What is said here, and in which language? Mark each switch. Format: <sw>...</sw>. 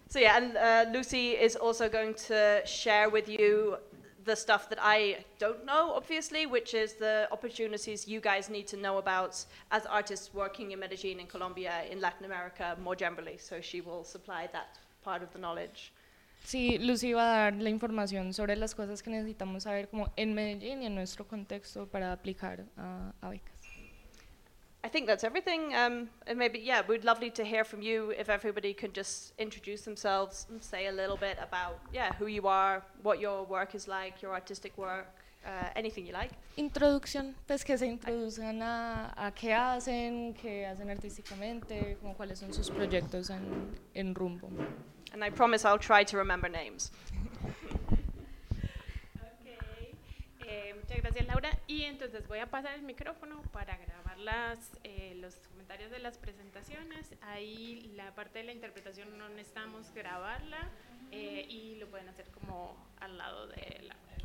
<en>So yeah, and Lucy is also going to share with you the stuff that I don't know, obviously, which is the opportunities you guys need to know about as artists working in Medellin, in Colombia, in Latin America, more generally. So she will supply that part of the knowledge.</en> <es>Sí, Lucy va a dar la información sobre las cosas que necesitamos saber como en Medellín y en nuestro contexto para aplicar a becas.</es> <en>I think that's everything. And maybe, yeah, we'd lovely to hear from you if everybody could just introduce themselves and say a little bit about, yeah, who you are, what your work is like, your artistic work, anything you like.</en> <es>Introducción, pues que se introduzcan a qué hacen artísticamente, como cuáles son sus proyectos en rumbo.</es> <en>And I promise I'll try to remember names.</en> <es>Okay. Muchas gracias, Laura. Y entonces voy a pasar el micrófono para grabar los comentarios de las presentaciones. Ahí la parte de la interpretación no necesitamos grabarla y lo pueden hacer como al lado de la.</es>